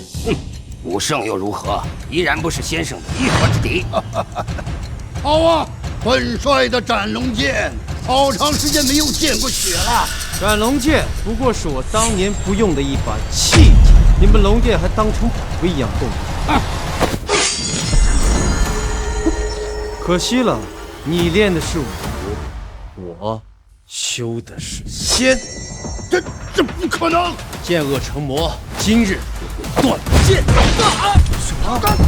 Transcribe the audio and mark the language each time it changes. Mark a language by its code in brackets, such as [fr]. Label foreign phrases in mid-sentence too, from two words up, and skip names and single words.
[zh] 武聖又如何？依然不是先生的一合之敵。好啊，本帥的斬龍劍，好長時間沒有見過血了。斬龍劍不過是我當年不用的一把棄劍，你們龍殿還當成寶貝一樣供着。可惜了，你練的是武，我修的是仙。这不可能！剑惡成魔，今日我断剑。什么？